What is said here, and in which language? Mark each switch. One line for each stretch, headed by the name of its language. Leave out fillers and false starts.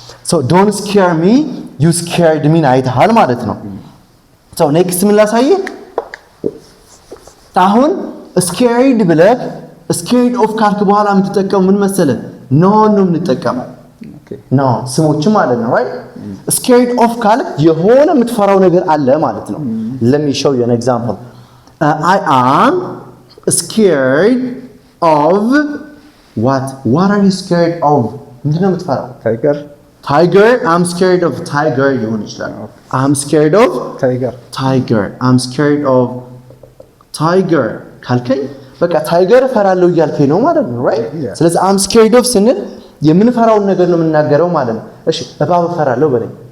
English: so don't scare me you scared me
Amharic: አይተሃል ማለት ነው።
English: so next
Amharic: ምን ላሳየህ? አሁን scared ብለህ scared of ካልክ በኋላ የምትጠቀመው ምን መሰለህ? no የምንጠቀመው no ስሞችም ማለት ነው right? scared of ካልክ የሆነ የምትፈራው ነገር አለ ማለት ነው።
English: let me show you an example. I am scared of what are you scared of?
Amharic: ምንድን ነው የምትፈራው?
English: tiger I'm scared of tiger
Amharic: ሊሆን ይችላል።
English: I'm scared of tiger I'm scared of tiger
Amharic: ካልከኝ በቃ ታይገር እፈራለሁ እያልከኝ ነው ማለት ነው
English: right?
Amharic: ስለዚህ
English: I'm scared of
Amharic: ስንል የምንፈራውን ነገር ነው የምናገረው ማለት ነው። እሺ እባብ እፈራለሁ በለኝ።